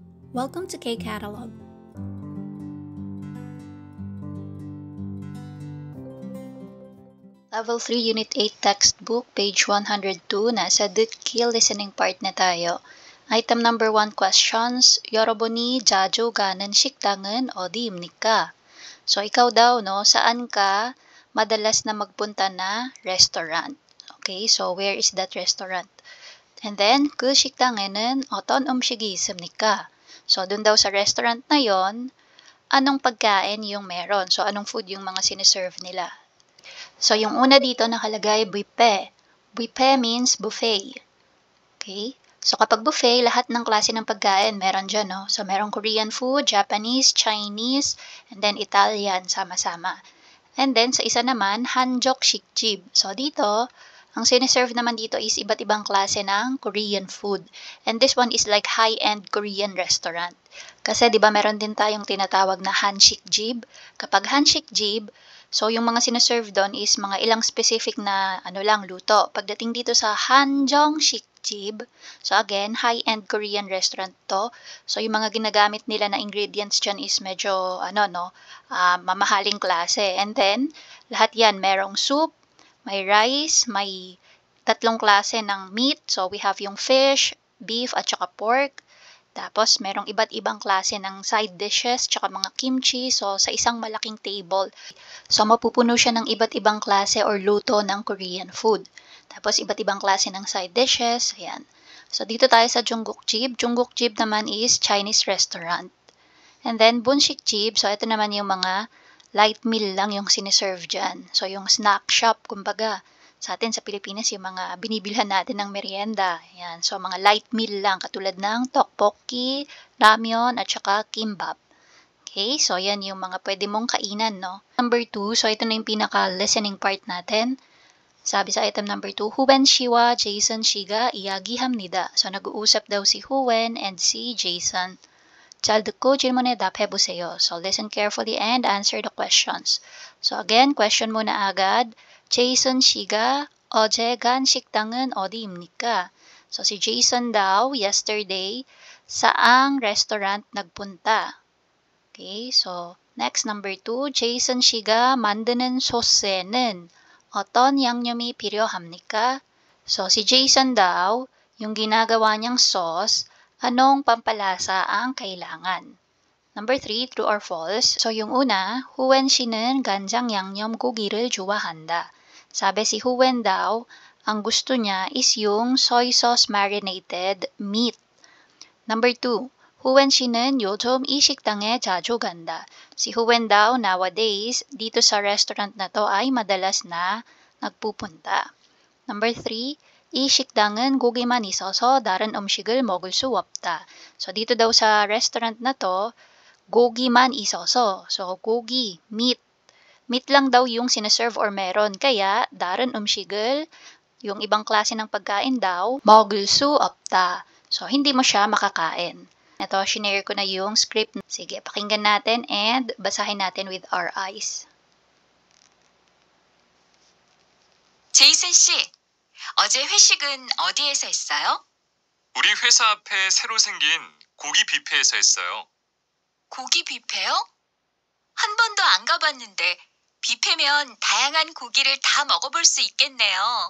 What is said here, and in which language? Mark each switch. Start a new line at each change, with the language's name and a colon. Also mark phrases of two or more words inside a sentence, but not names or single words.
English: Welcome to K-Catalog.
Filipino: Level 3, Unit 8 Textbook, page 102, nasa Dutki
English: listening part
Filipino: na tayo.
English: Item number 1 questions,
Korean: 여러분이 자주 가는 식당은 어디입니까?
Filipino: So, ikaw daw, no, saan ka madalas na magpunta na restaurant?
English: Okay, so where is that restaurant? And then,
Korean: 그 식당에는 어떤 음식이 있습니까?
Filipino: So, dun daw sa restaurant na yon, anong pagkain yung meron? So, anong food yung mga siniserve nila? So, yung una dito nakalagay buffet.
English: Buffet means buffet. Okay?
Filipino: So, kapag buffet, lahat ng klase ng pagkain meron dyan, no?
English: So, merong Korean food, Japanese, Chinese, and then Italian,
Filipino: sama-sama. And then, sa isa naman, Hanjok Shikjib. So, dito, ang siniserve naman dito is iba't ibang klase ng
English: Korean food. And this one is like high-end Korean restaurant.
Filipino: Kasi, di ba, meron din tayong tinatawag na Hanshikjib. Kapag Hanshikjib, so, yung mga sinaserve doon is mga ilang specific na luto. Pagdating dito sa Hanjong Shikjib,
English: so again, high-end Korean restaurant to. So,
Filipino: yung mga ginagamit nila na ingredients dyan is medyo, mamahaling klase. And then, lahat yan, merong soup, may rice, may tatlong klase ng meat.
English: So, we have yung fish, beef,
Filipino: at saka
English: pork.
Filipino: Tapos, merong iba't ibang klase ng
English: side dishes,
Filipino: tsaka mga kimchi, so sa isang malaking table. So, mapupuno siya ng iba't ibang klase or luto ng
English: Korean food.
Filipino: Tapos, iba't ibang klase ng
English: side dishes,
Filipino: ayan. So, dito tayo sa Jungkookjib. Jungkookjib naman is Chinese restaurant.
English: And then,
Filipino: Bunshikjib, so ito naman yung mga
English: light meal
Filipino: lang yung siniserve dyan. So, yung
English: snack shop,
Filipino: kumbaga. Sa atin sa Pilipinas, yung mga binibilhan natin ng merienda. Yan. So, mga
English: light meal
Filipino: lang katulad ng tteokbokki, ramyeon, at saka kimbap.
English: Okay?
Filipino: So, yan yung mga pwede mong kainan, no? Number 2, so ito na yung pinaka-
English: listening part
Filipino: natin. Sabi sa item number 2,
Korean: Huwen 씨와 Jason 씨가 이야기합니다.
Filipino: So, nag-uusap daw si Huwen and si Jason.
Korean: 잘 듣고 질문에 답해보세요.
English: So, listen carefully and answer the questions.
Filipino: So, again, question muna agad.
Korean: Jason 씨가 어제 간 식당은 어디입니까?
Filipino: So, si Jason daw, yesterday, saang restaurant nagpunta?
English: Okay, so, next, number 2.
Korean: Jason 씨가 만드는 소스에는 어떤 양념이 필요합니까?
Filipino: So, si Jason daw, yung ginagawa niyang sauce, anong pampalasa ang kailangan?
English: Number 3, true or false?
Filipino: So, yung una,
Korean: Huwen 씨는 간장 양념 고기를 좋아한다.
Filipino: Sabi si Huwen daw, ang gusto niya is yung
English: soy sauce marinated meat.
Korean: Number 2, Huwen 씨는 요즘 이 식당에 자주 간다.
Filipino: Si Huwen daw, nowadays, dito sa restaurant na to ay madalas na nagpupunta.
English: Number 3,
Korean: 이 식당은 고기만 있어서 다른 음식을 먹을 수 없다.
Filipino: So, dito daw sa restaurant na to,
Korean: 고기만 있어서. So, 고기,
English: meat.
Filipino: Meat lang daw yung sinaserve or meron. Kaya,
Korean: da른 음식을,
Filipino: yung ibang klase ng pagkain daw,
Korean: 먹을 수 없다.
Filipino: So, hindi mo siya makakain. Ito, shinare ko na yung script. Sige, pakinggan natin and basahin natin
English: with our eyes.
Korean: 제이슨 씨, 어제 회식은 어디에서 했어요? 우리 회사 앞에 새로 생긴 고기 뷔페에서 했어요. 고기 뷔페요? 한 번도 안 가봤는데 뷔페면 다양한 고기를 다 먹어볼 수 있겠네요.